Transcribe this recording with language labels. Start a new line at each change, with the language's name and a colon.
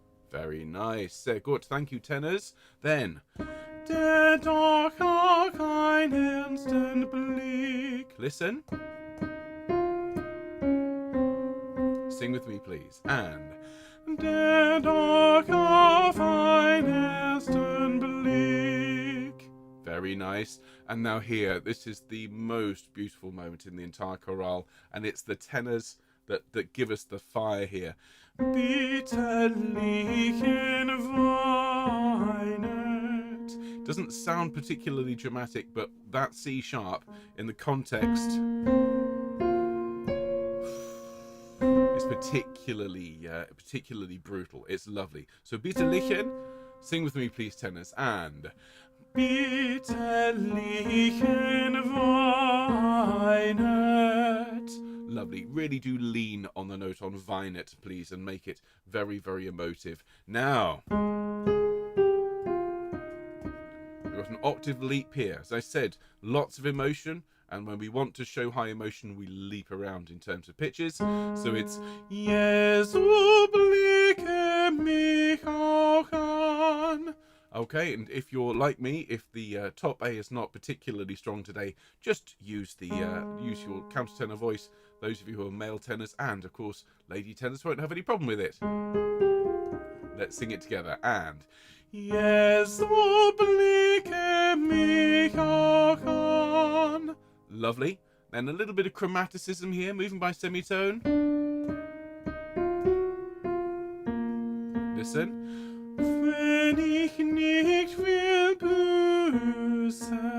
English: Very nice.
German: Sehr gut.
English: Thank you, tenors. Then,
German: der doch auch ein ernsten Blick.
English: Listen. Sing with me, please.
German: And der doch auf ein ersten Blick.
English: Very nice. And now here, this is the most beautiful moment in the entire chorale, and it's the tenors that give us the fire here.
German: Bitterlichen weinet.
English: Doesn't sound particularly dramatic, but that C sharp in the context is particularly brutal. It's lovely.
German: So bitterlichen,
English: sing with me, please, tenors,
German: and bitterlichen weinet.
English: Lovely. Really do lean on the note on weinet, please, and make it very, very emotive. Now, we've got an octave leap here. As I said, lots of emotion, and when we want to show high emotion, we leap around in terms of pitches. So it's
German: Jesu blicke mich auch an.
English: Okay, and if you're like me, if the top A is not particularly strong today, just use the use your countertenor voice. Those of you who are male tenors, and of course lady tenors, won't have any problem with it. Let's sing it together.
German: And Jesu blicke mich auch an.
English: Lovely. Then a little bit of chromaticism here, moving by semitone. Listen.
German: Wenn ich nicht will büßen.